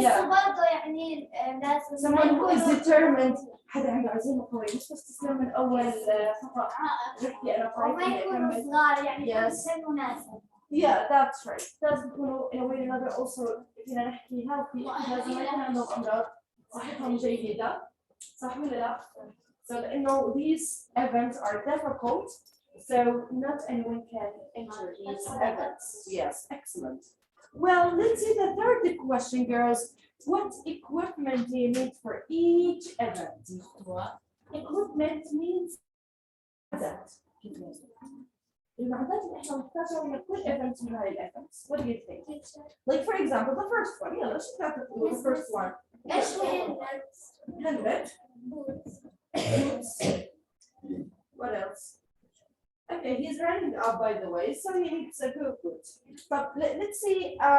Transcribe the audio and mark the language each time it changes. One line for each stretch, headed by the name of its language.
English: Yeah.
Arabic: برضه يعني لازم
English: Someone who is determined.
Arabic: حدا عنده عزيمة قوية مش بس تسلم من أول خطأ. نحكي أنا وما يكونوا طيب. صغار يعني سن مناسب.
English: Yeah, that's right.
Arabic: لازم يكونوا
English: in a way or another also
Arabic: فينا نحكي healthy. لازم ما يكون عندهم أمراض صحتهم جيدة. صح ولا لا؟
English: So لأنه these events are difficult, so not anyone can enter these events. Yes, excellent. Well, let's see the third question, girls. What equipment do you need for each event? Equipment means that.
Arabic: المعدات اللي احنا بنحتاجها لكل event من هاي events.
English: What do you think? Like for example, the first one.
Arabic: يلا شو بتعتبروا
English: the first one?
Arabic: ايش هي
English: Helmet. Boots. What else? Okay, he's running up by the way, so he needs a good boot. But let's see.